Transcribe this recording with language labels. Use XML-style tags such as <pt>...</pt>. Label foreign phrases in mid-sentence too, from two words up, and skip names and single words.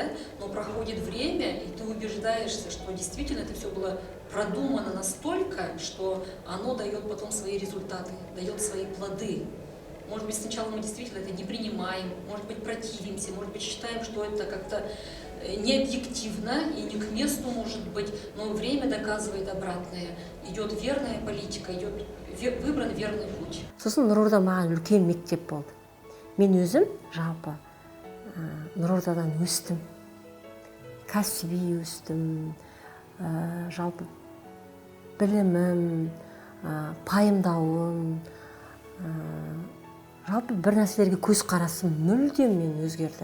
<ru>Но проходит время, и ты убеждаешься, что действительно это все было продумано настолько, что оно дает потом свои результаты, дает свои плоды. Может быть, сначала мы действительно это не принимаем, может быть, противимся, может быть, считаем, что это как-то не объективно и не к месту, может быть, но время доказывает обратное. Идет верная политика, идет выбран верный путь.</ru> <kk>Сосын Нур-Орда маған үлкен мектеп болды. Мен өзім жалпы Нур-Ордадан өстім. Кәсіби өстім, жалпы білімім, пайымдауым, жалпы бір нәрселерге көз қарасым мүлдем мен өзгерді.</kk>